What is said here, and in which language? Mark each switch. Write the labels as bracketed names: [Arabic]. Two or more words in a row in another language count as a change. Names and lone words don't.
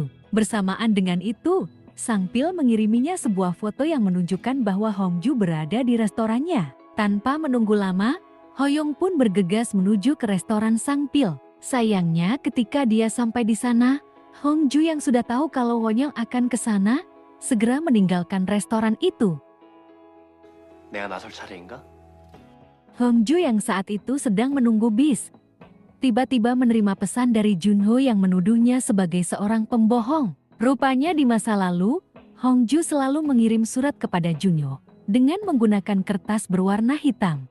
[Indonesian] Bersamaan dengan itu, Sang Pil mengiriminya sebuah foto yang menunjukkan bahwa Hongju berada di restorannya. Tanpa menunggu lama, Hoyong pun bergegas menuju ke restoran Sang Pil. Sayangnya ketika dia sampai di sana, Hongju yang sudah tahu kalau Hoyong akan ke sana, segera meninggalkan restoran itu. [Korean] 내가 나설 차례인가? [Indonesian] Hongju yang saat itu sedang menunggu bis, tiba-tiba menerima pesan dari Junho yang menuduhnya sebagai seorang pembohong. Rupanya di masa lalu, Hongju selalu mengirim surat kepada Junho dengan menggunakan kertas berwarna hitam.